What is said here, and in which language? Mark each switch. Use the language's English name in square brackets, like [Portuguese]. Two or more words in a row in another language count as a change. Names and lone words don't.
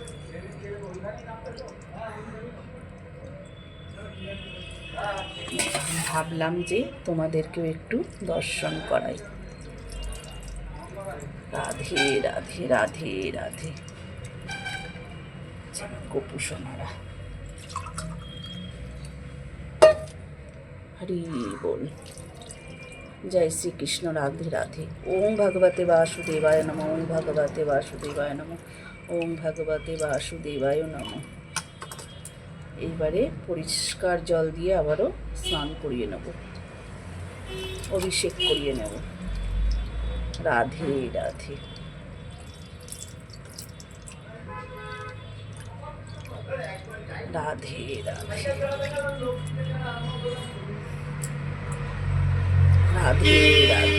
[Bangla] ভাবলাম যে তোমাদেরকেও একটু দর্শন করাই। রাধে রাধে রাধে রাধে। গোপু সোনারা, হরি বল। [Hindi] जय श्री कृष्ण, राधे राधे। [Sanskrit] ओम भगवते वासुदेवाय नमः, ओम भगवते वासुदेवाय नमः, ओम भगवते वासुदेवाय नमः। [Bangla] এইবারে পরিষ্কার জল দিয়ে আবারও স্নান করিয়ে নেব, অভিষেক করিয়ে নেব। রাধে রাধে। রাধে রাধে রাধে রাধে।